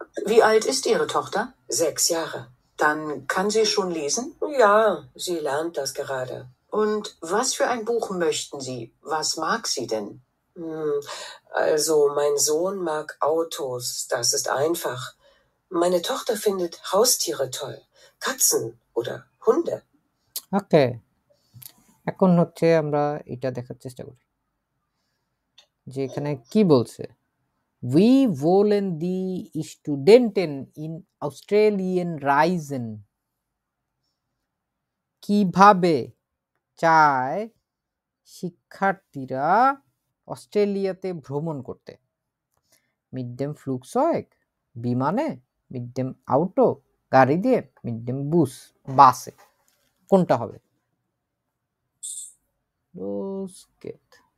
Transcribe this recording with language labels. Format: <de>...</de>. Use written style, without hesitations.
<de>Wie alt ist Ihre Tochter? 6 Jahre. Dann kann sie schon lesen? Ja, sie lernt das gerade. Und was für ein Buch möchten Sie? Was mag sie denn? Also, mein Sohn mag Autos, das ist einfach. Meine Tochter findet Haustiere toll. Katzen oder Hunde.</de> <bn>ওকে, এখন হচ্ছে আমরা এটা দেখার চেষ্টা করি যে এখানে কি বলছে।</bn> <de>We wollen die Studenten in Australien reisen.</de> <bn>কিভাবে চায় শিক্ষার্থীরা অস্ট্রেলিয়াতে ভ্রমণ করতে?</bn> <de>Mit dem Flugzeug,</de> <bn>বিমানে,</bn> <de>mit dem Auto,</de> <bn>গাড়ি দিয়ে,</bn> <de>mit dem Bus,</de> <bn>বাসে। কোনটা হবে?</bn> <de>Los geht.</de>